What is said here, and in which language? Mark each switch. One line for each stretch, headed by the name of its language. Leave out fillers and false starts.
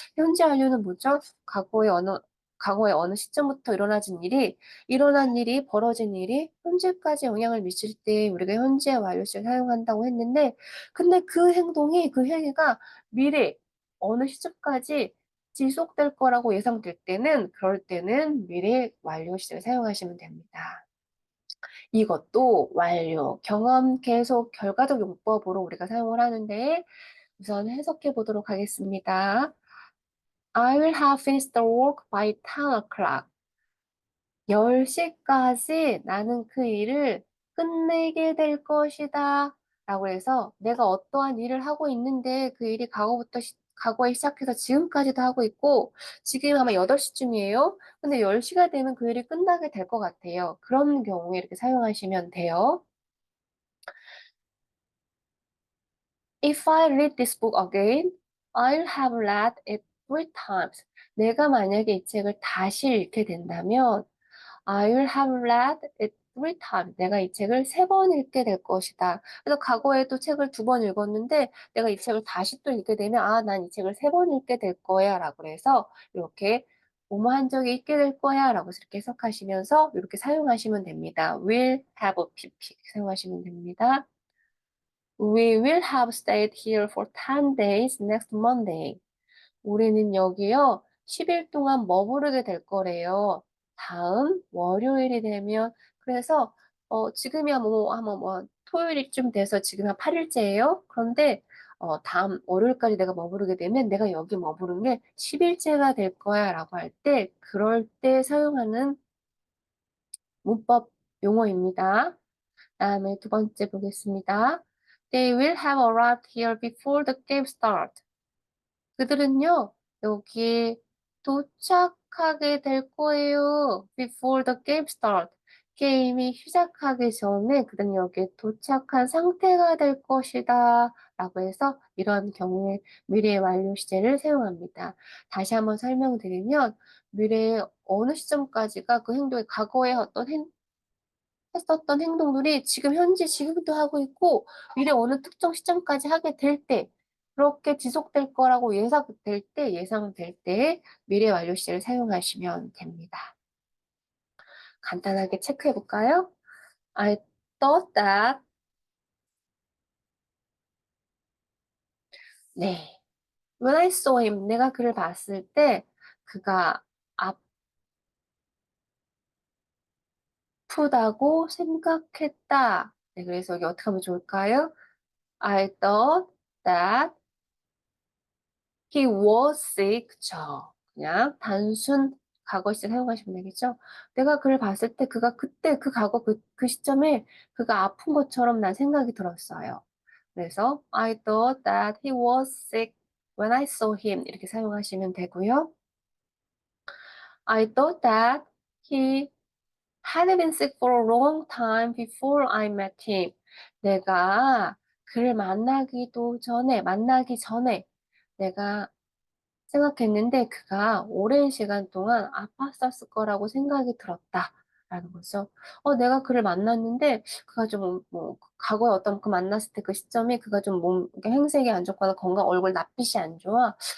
Korean: 현재 완료는 뭐죠? 과거의 어느 시점부터 일어난 일이, 벌어진 일이 현재까지 영향을 미칠 때 우리가 현재 완료시를 사용한다고 했는데, 근데 그 행위가 미래, 어느 시점까지 지속될 거라고 예상될 때는, 그럴 때는 미래 완료 시제를 사용하시면 됩니다. 이것도 완료, 경험, 계속, 결과적 용법으로 우리가 사용을 하는데, 우선 해석해 보도록 하겠습니다.
English: I will have finished the work by 10 o'clock.
Korean: 10시까지 나는 그 일을 끝내게 될 것이다. 라고 해서 내가 어떠한 일을 하고 있는데 그 일이 과거에 시작해서 지금까지도 하고 있고 지금 아마 8시쯤이에요. 근데 10시가 되면 그 일이 끝나게 될 것 같아요. 그런 경우에 이렇게 사용하시면 돼요.
English: If I read this book again, I'll have read it 3 times.
Korean: 내가 만약에 이 책을 다시 읽게 된다면
English: I'll have read it 3 times.
Korean: 내가 이 책을 3번 읽게 될 것이다. 그래서 과거에도 책을 2번 읽었는데 내가 이 책을 다시 또 읽게 되면 난 이 책을 3번 읽게 될 거야 라고 해서 이렇게 뭐뭐 한 적이 있게 될 거야 라고 이렇게 해석하시면서 이렇게 사용하시면 됩니다.
English: will have pp
Korean: 사용하시면 됩니다.
English: We will have stayed here for 10 days next Monday.
Korean: 우리는 여기요, 10일 동안 머무르게 될 거래요. 다음 월요일이 되면, 그래서, 지금이야 토요일쯤 돼서 지금 한 8일째예요. 그런데, 다음 월요일까지 내가 머무르게 되면 내가 여기 머무른 게 10일째가 될 거야 라고 할 때, 그럴 때 사용하는 문법 용어입니다. 다음에 두 번째 보겠습니다.
English: They will have arrived here before the game starts.
Korean: 그들은요, 여기 도착하게 될 거예요.
English: Before the game start.
Korean: 게임이 시작하기 전에 그들은 여기에 도착한 상태가 될 것이다. 라고 해서 이런 경우에 미래 완료 시제를 사용합니다. 다시 한번 설명드리면 미래의 어느 시점까지가 그 행동이 과거에 했었던 행동들이 지금도 하고 있고 미래 어느 특정 시점까지 하게 될 때 그렇게 지속될 거라고 예상될 때 미래 완료 시제를 사용하시면 됩니다. 간단하게 체크해 볼까요?
English: I thought that.
Korean: 네.
English: When I saw him,
Korean: 내가 그를 봤을 때 그가 아프다고 생각했다. 네, 그래서 여기 어떻게 하면 좋을까요?
English: I thought that he was sick.
Korean: 그쵸. 그냥 단순 과거 시제 사용하시면 되겠죠? 내가 그를 봤을 때 그가 그때 그 과거 그 시점에 그가 아픈 것처럼 난 생각이 들었어요.
English: 그래서 I thought that he was sick when I saw him
Korean: 이렇게 사용하시면 되고요.
English: I thought that he had been sick for a long time before I met him.
Korean: 내가 그를 만나기 전에 내가 생각했는데 그가 오랜 시간 동안 아팠었을 거라고 생각이 들었다. 라는 거죠. 내가 그를 만났는데 그가 좀 과거에 어떤 그 만났을 때 그 시점에 그가 좀 행색이 안 좋거나 얼굴 낯빛이 안 좋아.